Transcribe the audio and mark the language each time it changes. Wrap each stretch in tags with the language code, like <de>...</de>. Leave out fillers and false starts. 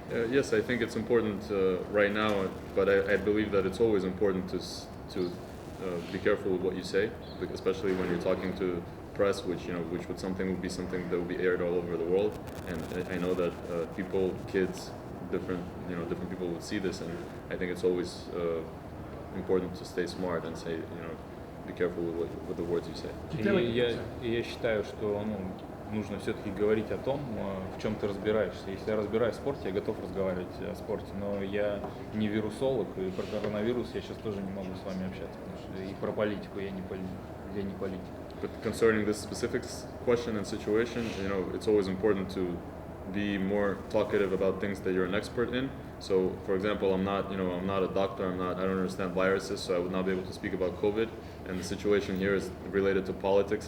<en>Yes, I think it's important right now, but I believe that it's always important to be careful with what you say, especially when you're talking to press, which would be something that would be aired all over the world. And I know that kids, different people would see this, and I think it's always important to stay smart and say, be careful with the words you say.</en> <ru>Я считаю, что нужно все-таки говорить о том, в чем ты разбираешься. Если я разбираюсь в спорте, я готов разговаривать о спорте, но я не вирусолог, и про коронавирус я сейчас тоже не могу с вами общаться, потому что и про политику я не политик.</ru> <en>But concerning this specific question and situation, it's always important to be more talkative about things that you're an expert in. So, for example, I'm not a doctor. I don't understand viruses, so I would not be able to speak about COVID. And the situation here is related to politics.</en>